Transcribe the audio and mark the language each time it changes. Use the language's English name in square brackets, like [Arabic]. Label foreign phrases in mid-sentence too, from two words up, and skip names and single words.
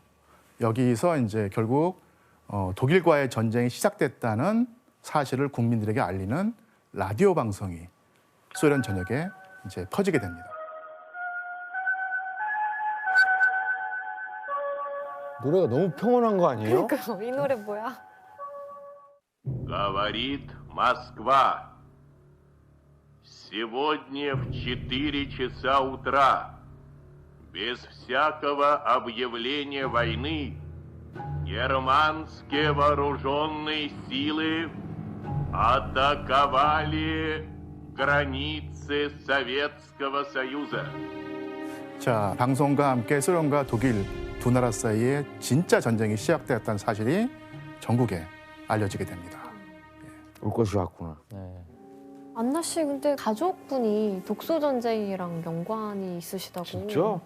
[Korean] 여기서 이제 결국 독일과의 전쟁이 시작됐다는 사실을 국민들에게 알리는 라디오 방송이 소련 전역에 이제 퍼지게 됩니다. 노래가 너무 평온한 거 아니에요? 그러니까 이 노래 뭐야? [Russian] Говорит Москва. Сегодня в 4 часа утра, без всякого объявления войны, германские вооруженные силы атаковали границы Советского Союза. [Korean] 자, 방송과 함께 소련과 독일 두 나라 사이에 진짜 전쟁이 시작되었다는 사실이 전국에 알려지게 됩니다. 올 것이 왔구나. 네. 안나 씨 근데 가족분이 독소 전쟁이랑 연관이 있으시다고. 진짜?